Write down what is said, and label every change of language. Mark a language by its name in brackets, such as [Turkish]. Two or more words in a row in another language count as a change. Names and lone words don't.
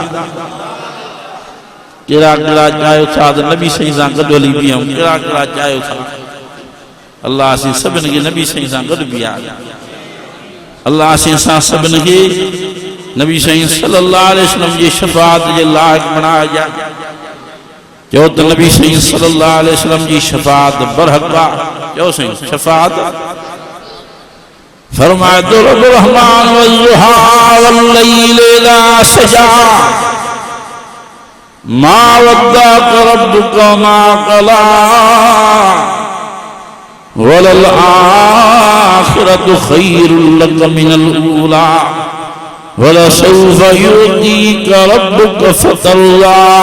[Sindhi] कहिड़ा कहिड़ा चाहियो था त नबी साईं सां गॾु हली बीहूं कहिड़ा कहिड़ा चाहियो था अल्लाह असीं सभिनि खे नबी साईं सां गॾु बीहारिया अल्लाह असीं सभिनि खे नबी साईं [Arabic] صلى الله عليه وسلم [Sindhi] जी शफ़ाअत जे लाइक़ बणाइजा जो तो नबी सही [Arabic] صلى الله عليه وسلم [Sindhi] जी शफाअत बरहक जो सही शफाअत फरमाए तो रब रहमान [Arabic] والضحى والليل إذا سجى ما ودعك ربك ما قلى وللآخرة خير لك من الأولى ولسوف يعطيك ربك فترضى.